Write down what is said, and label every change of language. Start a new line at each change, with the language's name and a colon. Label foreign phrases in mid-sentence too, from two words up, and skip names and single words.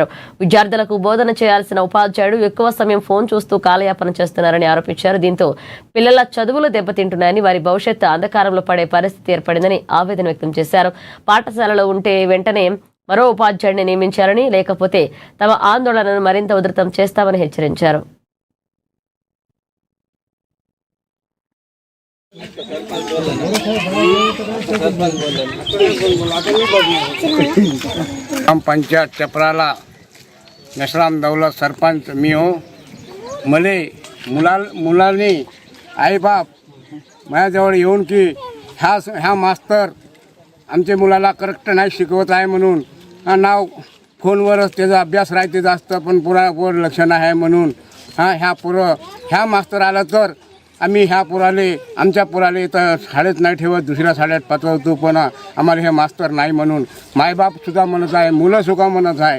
Telugu: విద్యార్థులకు బోధన చేయాల్సిన ఉపాధ్యాయుడు ఎక్కువ సమయం ఫోన్ చూస్తూ కాలయాపన చేస్తున్నారని ఆరోపించారు. దీంతో పిల్లల చదువులు దెబ్బతింటున్నాయని, వారి భవిష్యత్తు అంధకారంలో పడే పరిస్థితి ఏర్పడిందని ఆవేదన వ్యక్తం చేశారు. పాఠశాలలో ఉంటే వెంటనే మరో ఉపాధ్యాయుడిని నియమించారని, లేకపోతే తమ ఆందోళనను మరింత ఉధృతం చేస్తామని హెచ్చరించారు.
Marathi: ग्राम पंचायत चपराला नशराम दौलत सरपंच मी हो. मले मुलांनी आईबाप माझ्याजवळ येऊन की ह्या मास्तर आमच्या मुलाला करेक्ट नाही शिकवत आहे म्हणून, नाव फोनवरच त्याचा अभ्यास राहते जास्त, पण पुरावर लक्ष नाही आहे म्हणून ह्या मास्तर आला तर आम्ही ह्या आमच्या पोराले तर शाळेत नाही ठेवत, दुसऱ्या शाळेत पाठवतो, पण आम्हाला हे मास्तर नाही म्हणून मायबापसुद्धा म्हणत आहे, मुलंसुद्धा म्हणत आहे.